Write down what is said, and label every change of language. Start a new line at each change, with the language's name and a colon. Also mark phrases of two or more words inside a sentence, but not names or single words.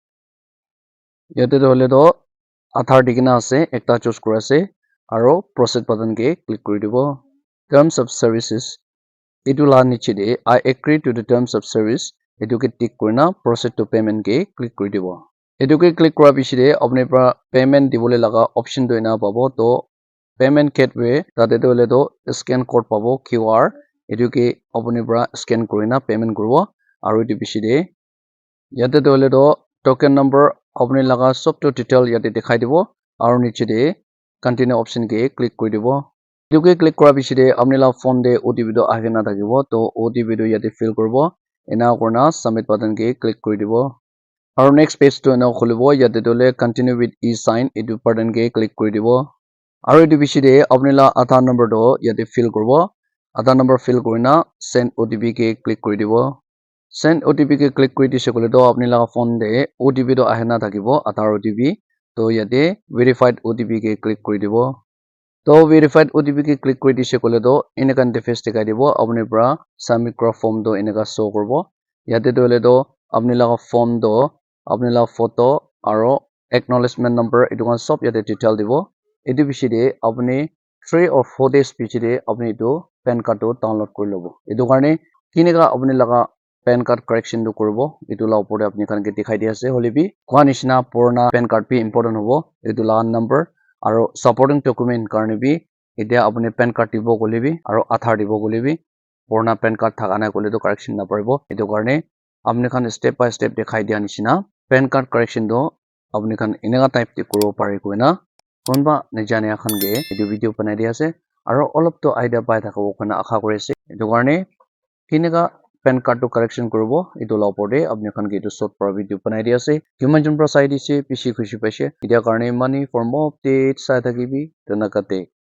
Naga Pidgin: yate to hole to aadhar dikina ase ekta choose kora ase aru
English: proceed button
Naga Pidgin: ke click kori dibo
English: terms of services
Naga Pidgin: etu la niche de
English: I agree to the terms of service
Naga Pidgin: etu ke tick kurina
English: proceed to payment
Naga Pidgin: ke click kori dibo etu ke click kora biche de apni para payment dibole laga option to ena pabo to
English: payment gateway
Naga Pidgin: tate to hole to
English: scan code
Naga Pidgin: pabo QR etu ke apni para scan kurina payment kuribo aru etu biche de yate to hole to
English: token number
Naga Pidgin: apni laga sob to detail yate dekhai dibo aru niche de continue option ke click kori dibo etu ke click kora biche de apni la phone de OTP to ahina thakibo to OTP to yate fill kuribo ena kurna
English: submit button
Naga Pidgin: ke click kori dibo aru
English: next page
Naga Pidgin: to ena khulibo yate to hole
English: continue with e-sign
Naga Pidgin: etu button ke click kori dibo aru etu biche de apni la aadhar number to yate fill kuribo aadhar number fill kurina
English: send OTP
Naga Pidgin: ke click kori dibo send OTP ke click kori dise kole to apni laga phone de OTP to ahina thakibo
English: aadhar OTP
Naga Pidgin: to yate
English: verified OTP
Naga Pidgin: ke click kori dibo to
English: verified OTP
Naga Pidgin: ke click kori dise kole to eneka interface dekhai dibo apni para submit kora form to eneka show kuribo yate to hole to apni laga phone to apni laga photo aru
English: acknowledgement number
Naga Pidgin: etu khan sob yate detail dibo etu biche de apni 3 or 4 days biche de apni etu pan card to download kori lobo etu karne kineka apni laga pan card correction to kuribo etu la opor de apni khan ke dekhai di ase hole bi koa nishina purana pan card bi important hobo etu laga number aru
English: supporting document
Naga Pidgin: karne bi etia apni pan card dibo kole bi aru aadhar dibo kole bi purana pan card thaka nai kole to correction naparibo etu karne apni khan
English: step by step
Naga Pidgin: dekhai dia nishina pan card correction to apni khan eneka type de kuribo pare koina konba najania khan ge etu video banai dia ase aru olop to idea pai thakabo koina akha kori ase etu karne kineka pan card to correction kuribo etu la opor de apni khan ke etu short para video banai dia ase kiman jon para sai dise bishi khushi paise etia karne
English: money for more updates
Naga Pidgin: sai thakibi tenakate